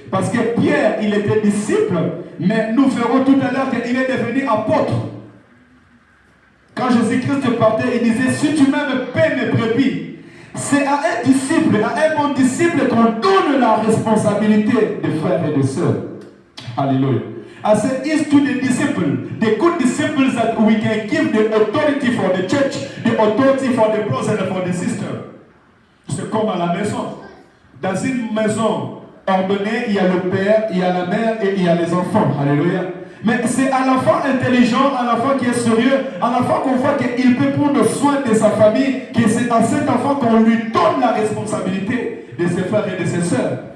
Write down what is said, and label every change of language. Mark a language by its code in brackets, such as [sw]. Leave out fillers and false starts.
[fr] Parce que Pierre, il était disciple, mais nous verrons tout à l'heure qu'il est devenu apôtre. Quand Jésus-Christ partait, il disait, si tu m'aimes, paie mes brebis. C'est à un disciple, à un bon disciple qu'on donne la responsabilité des frères et des sœurs. Hallelujah. [en] I said, it's to the disciple, the good disciples that we can give the authority for the church, the authority for the brothers and for the sisters. [fr] C'est comme à la maison. Dans une maison ordonnée, il y a le père, il y a la mère et il y a les enfants. Alléluia. Mais c'est à l'enfant intelligent, à l'enfant qui est sérieux, à l'enfant qu'on voit qu'il peut prendre soin de sa famille, que c'est à cet enfant qu'on lui donne la responsabilité de ses frères et de ses sœurs.